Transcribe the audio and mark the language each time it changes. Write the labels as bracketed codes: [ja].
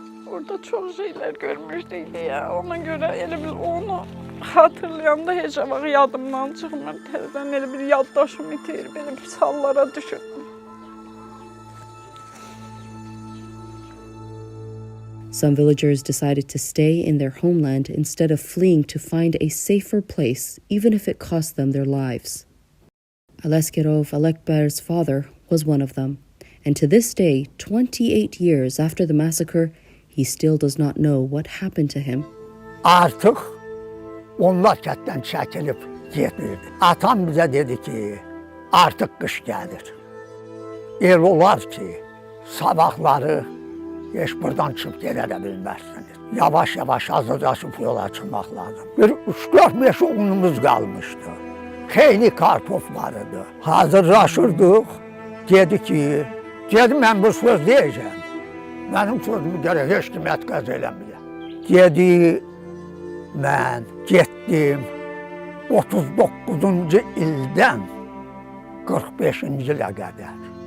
[az] Orada çox şeylər görmüşdük ya, ona görə elə bil onu hatırlayanda heç vaxt yadımdan çıxmır, təzədən elə bir yaddaşım itir, belə bir hallara düşürdüm. [en] Some villagers decided to stay in their homeland instead of fleeing to find a safer place, even if it cost them their lives. Aleskerov Alekber's father was one of them, and to this day, 28 years after the massacre, he still does not know what happened to him. [az] Artıq onlar kətdən çəkilib getmirdi. Atam bizə dedi ki, artıq qış gəlir. El olar ki, sabahları heç buradan çıxıb gedə də bilməzsiniz. Yavaş-yavaş hazırlaşıb yola çıxmaq lazım. Bir 3-4 meşə unumuz qalmışdı. Xeyli kartof var idi. Hazırlaşırdıq. Dedi ki, mən bu söz deyəcəm. Mənim sözümü gərək heç kim ətqəz eləməyə. Dedi, mən getdim 39-cu ildən 45-ci ilə qədər.